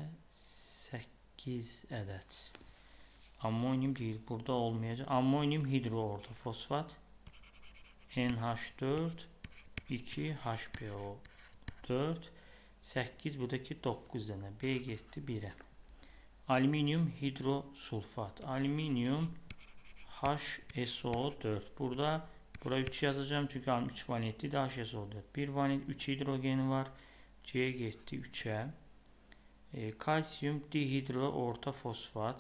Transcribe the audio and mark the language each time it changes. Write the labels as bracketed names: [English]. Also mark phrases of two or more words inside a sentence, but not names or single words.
[Azerbaijani] 8 ədəd. Ammonium deyil, burada olmayacaq. Ammonium hidro orta fosfat NH4 2 HPO4 8, buradaki 9 dənə. B getdi 1'ə. Alüminyum hidrosulfat. Alüminyum HSO4. Bura 3 yazacağım çünkü 3 valentli de HSO4. 1 valent 3 hidrogeni var. C getdi 3'ə. Kalsiyum dihidro orta fosfat.